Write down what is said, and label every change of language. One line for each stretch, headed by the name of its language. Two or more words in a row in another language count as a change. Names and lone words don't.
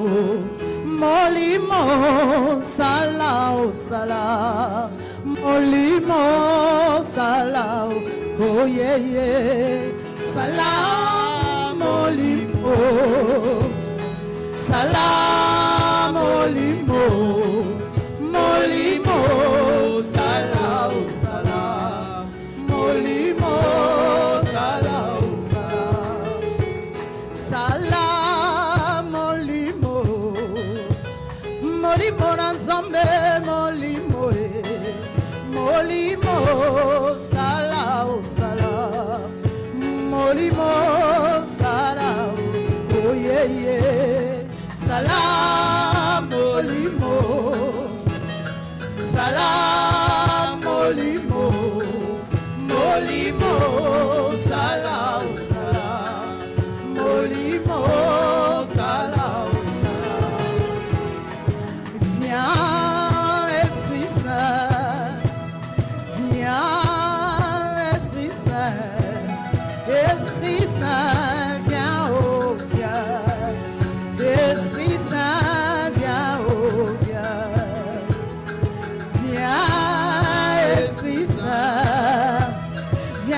Lingala: molimo, salam, salam, molimo, salam, oh yeah yeah, salam olimo, salam olimo, molimo, salam, salam. Molimo, salam, salam, salam, molimo, molimo nanzambe, molimo, molimo, salam, salam, molimo, salam, oh yeah yeah, salam, molimo, salam, molimo. Molimo, salam, salam, molimo, salam, salam.
French: Viens, Esprit Saint, viens, Esprit Saint, Esprit Saint, viens, oh, viens, Esprit Saint, viens, oh, viens, viens, Esprit Saint.